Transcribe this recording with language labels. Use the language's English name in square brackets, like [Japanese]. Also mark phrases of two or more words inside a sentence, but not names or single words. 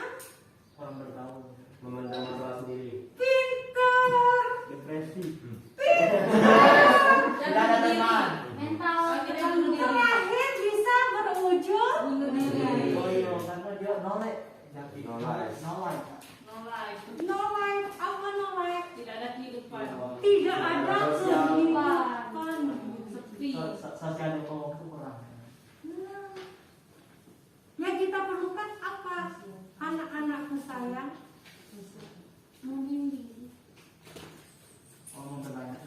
[Indonesian] kurang bergaul. Memandang masalah sendiri. pintar. Depresi. Tidak ada teman. Mental. Terakhir bisa berujung Bunuh diri. Oh iya, karena dia nolak. Jadi [English] No life. [Indonesian] nolak. [English] No life. no life. Apa no life? [Indonesian] Tidak ada kehidupan. Tidak ada kehidupan. Sepi. Sosial yang ngomong itu kurang. Nah, yang kita perlukan apa? Anak-anakku sayang, Membimbing. Ngomong kebanyakan.